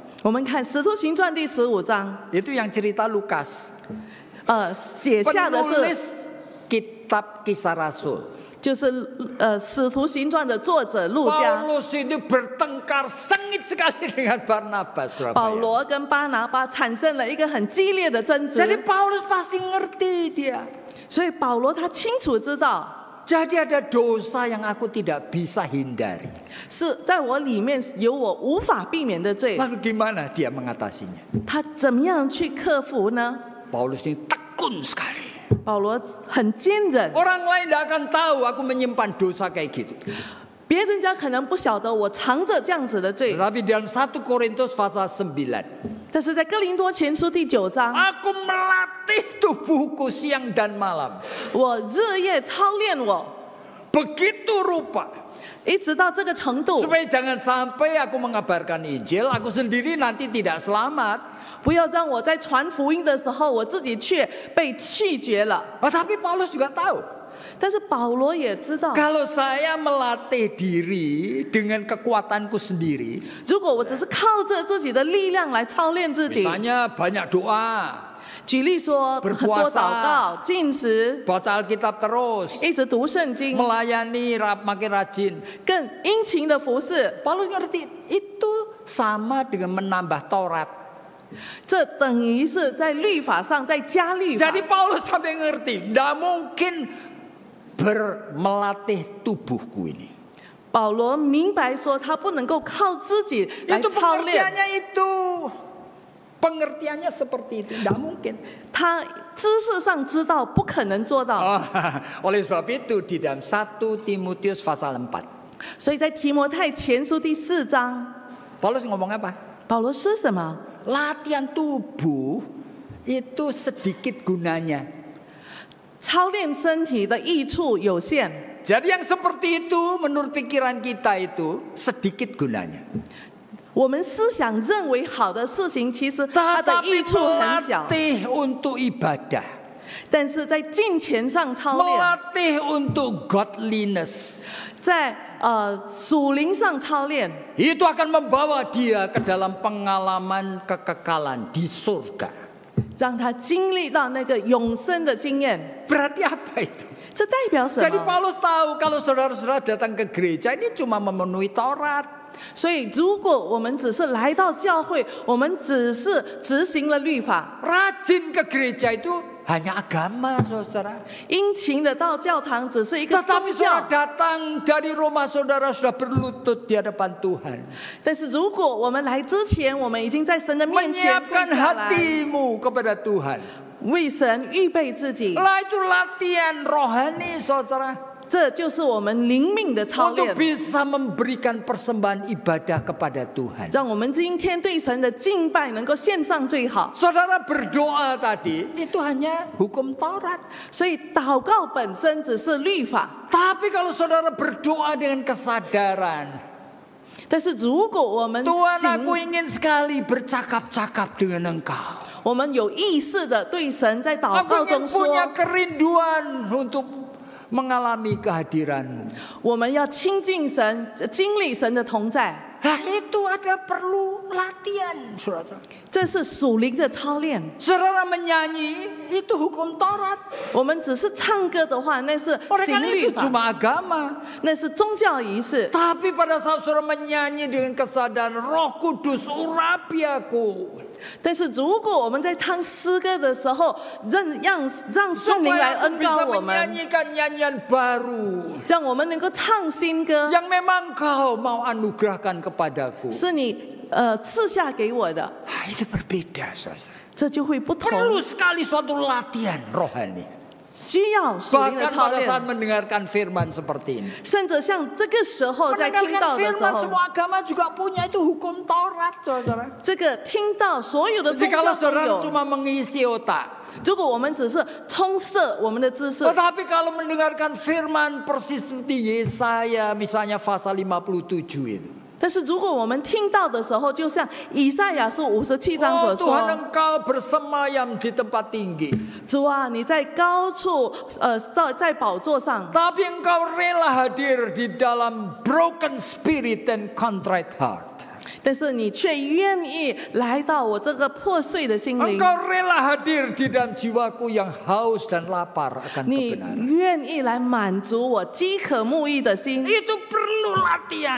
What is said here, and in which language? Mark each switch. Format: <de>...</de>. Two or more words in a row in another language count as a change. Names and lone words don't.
<zh>我们看《使徒行传》第15章，</zh> <id>Itu yang cerita Lukas.</id> <zh>写下的是</zh> <id>Penulis kitab Kisah Rasul.</id> <zh>就是使徒行传》的作者路加。</zh> <id>Paulus itu bertengkar sengit sekali dengan Barnabas.</id> <zh>保罗跟巴拿巴产生了一个很激烈的争</zh> <id>Jadi</id> <zh>执，</zh> <id>Paulus pasti ngerti dia.</id> <zh>所以保罗他清楚知道</zh> <id>Jadi ada dosa yang aku tidak bisa hindari.</id> <zh>是在我里面有我无法避免的罪，</zh> <id>Lalu gimana dia mengatasinya?</id> <zh>他怎么样去克服呢？</zh> <id>Paulus ini tekun sekali.</id> <zh>保罗很坚忍，</zh> <id>Orang lain tidak akan tahu aku menyimpan dosa kayak gitu.</id> <zh>别人家可能不晓得我藏着这样子的罪，</zh> <id>Tetapi dalam 1 Korintus pasal 9,</id> <zh>但是在哥林多前书第9章，</zh> <id>aku melatih tubuhku siang dan malam.</id> <zh>我日夜操练我，</zh> <id>Begitu rupa.</id> <zh>一直到这个程度，</zh> <id>Supaya jangan sampai aku mengabarkan Injil, aku sendiri nanti tidak selamat.</id> <zh>不要让我在传福音的时候，我自己却被弃绝了。</zh> <id>Tapi Paulus juga tahu.</id> <zh>但是保罗也知道，</zh> <id>Kalau saya melatih diri dengan kekuatanku sendiri,</id> <zh>如果我只是靠着自己的力量来操练自己，</zh> <id>misalnya banyak doa,</id> <zh>举例说很多祷告、进食，</zh> <id>baca Alkitab terus,</id> <zh>一直读圣经，</zh> <id>melayani makin rajin.</id> <zh>更殷勤的服侍，</zh> <id>Paulus ngerti itu sama dengan menambah Taurat.</id> <zh>这等于是在律法上再加律法。</zh> <id>Jadi Paulus sampai ngerti, tidak mungkin melatih tubuhku ini.</id> <zh>保罗明白说，他不能够靠自己来</zh> <id>Itu</id> <zh>操练，</zh> <id>pengertiannya itu. Pengertiannya seperti itu, tidak mungkin.</id> <zh>他知识上知道，不可能做到。</zh> <id>Oleh sebab itu di dalam 1 Timotius pasal 4,</id> <zh>所以在提摩太前书第4章，</zh> <id>Paulus ngomong apa?</id> <zh>保罗说什么？</zh> <id>Latihan tubuh itu sedikit gunanya.</id> <zh>操练身体的益处有限。</zh> <id>Jadi yang seperti itu menurut pikiran kita itu sedikit gunanya.</id> <zh>我们思想认为好的事情，其实它的</zh> <id>Tetapi</id> <zh>益处很小。</zh> <id>melatih untuk ibadah,</id> <zh>但是在金钱上操练，</zh> <id>melatih untuk godliness,</id> <zh>在属灵上操练，</zh> <id>itu akan membawa dia ke dalam pengalaman kekekalan di surga.</id> <zh>让他经历到那个永生的经验。</zh> <id>Berarti apa itu?</id> <zh>这代表什</zh> <id>Jadi</id> <zh>么？</zh> <id>Paulus tahu kalau saudara-saudara datang ke gereja ini cuma memenuhi Taurat.</id> <zh>所以，如果我们只是来到教会，我们只是执行了律法，</zh> <id>Rajin ke gereja itu hanya agama, saudara.</id> <zh>殷勤的到教堂只是一个</zh> <id>Tetapi</id> <zh>宗</zh> <id>saudara</id> <zh>教。</zh> <id>datang dari rumah saudara sudah berlutut di hadapan Tuhan.</id> <zh>但是，如果我们来之前，我们已经在神的面前跪</zh> <id>Menyiapkan</id> <zh>下来，</zh> <id>hatimu kepada Tuhan.</id> <zh>为神预备自己，</zh> <id>Lah itu latihan rohani, saudara.</id> <zh>这就是我们灵命的操</zh> <id>Untuk</id> <zh>练，</zh> <id>bisa memberikan persembahan ibadah kepada Tuhan.</id> <zh>让我们今天对神的敬拜能够献上最好。</zh> <id>Saudara berdoa tadi, itu hanya hukum Taurat.</id> <zh>所以，祷告本身只是律法，</zh> <id>Tapi kalau saudara berdoa dengan kesadaran,</id> <zh>但是如果我们</zh> <id>Tuhan</id> <zh>行</zh> <id>aku ingin sekali bercakap-cakap dengan Engkau.</id> <zh>我们有意识的对神在祷</zh> <id>Aku</id> <zh>告</zh> <id>ingin</id> <zh>中说，</zh> <id>punya kerinduan untuk mengalami kehadiran-Mu.</id> <zh>我们要亲近神，经历神的同在，</zh> <id>Nah itu ada perlu latihan, saudara.</id> <zh>这是属灵的操练。</zh> <id>Saudara menyanyi itu hukum Taurat.</id> <zh>我们只是唱歌的话，那是</zh> <id>Oleh</id> <zh>行</zh> <id>karena</id> <zh>律</zh> <id>itu</id> <zh>法，</zh> <id>cuma agama.</id> <zh>那是宗教仪式。</zh> <id>Tapi pada saat saudara menyanyi dengan kesadaran Roh Kudus urapi aku,</id> <zh>但是如果我们在唱诗歌的时候，让圣灵来</zh> <id>supaya aku</id> <zh>恩</zh> <id>bisa</id> <zh>膏我们，</zh> <id>menyanyikan nyanyian baru</id> <zh>让我们能够唱新歌，</zh> <id>yang memang Kau mau anugerahkan kepadaku.</id> <zh>是你赐下给我的，</zh> <id>Itu berbeda, saudara.</id> <zh>这就会不同，</zh> <id>Perlu sekali suatu latihan rohani.</id> <zh>需要属灵的</zh> <id>Bahkan</id> <zh>操</zh> <id>pada saat</id> <zh>练，</zh> <id>mendengarkan firman seperti ini.</id> <zh>甚至像这个时候在听</zh> <id>Mendengarkan</id> <zh>到的时</zh> <id>firman</id> <zh>候，</zh> <id>semua agama juga punya itu hukum Taurat, saudara.</id> <zh>这个听到所有的宗</zh> <id>Jikalau</id> <zh>教都</zh> <id>saudara</id> <zh>有。</zh> <id>cuma mengisi otak,</id> <zh>如果我们只是充塞我们的知识，</zh> <id>tetapi kalau mendengarkan firman persis seperti Yesaya misalnya pasal 57 itu.</id> <zh>但是如果我们听到的时候，就像以赛亚书57章</zh> <id>Oh</id> <zh>所</zh> <id>Tuhan</id> <zh>说，</zh> <id>engkau bersemayam di tempat tinggi.</id> <zh>主啊，你在高处，在宝座上，</zh> <id>Tapi engkau rela hadir di dalam</id> <en>broken spirit and contrite heart.</en> <zh>但是你却愿意来到我这个破碎的心灵，</zh> <id>Engkau rela hadir di dalam jiwaku yang haus dan lapar akan</id> <zh>你</zh> <id>kebenaran.</id> <zh>愿意来满足我饥渴慕义的心，</zh> <id>Itu perlu latihan.</id>